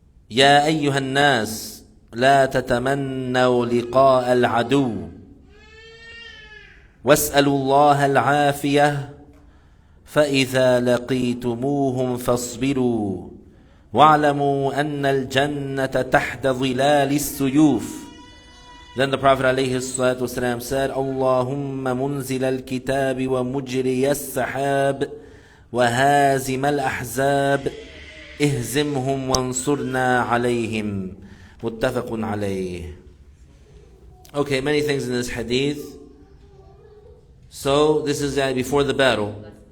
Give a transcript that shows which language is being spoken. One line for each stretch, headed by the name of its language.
Arabic: يا أيها الناس لا تتمنوا لقاء العدو واسألوا الله العافية فإذا لقيتموهم فاصبروا وَاعْلَمُوا أَنَّ الْجَنَّةَ تَحْتَ ظِلَالِ السُّيُوفِ.
English: Then the Prophet ﷺ said,
Arabic: اللهم منزل الكتاب ومجري السحاب وهازم الأحزاب اهزمهم وانصرنا عليهم متفق عليه.
English: Okay, many things in this hadith. So this is before the battle.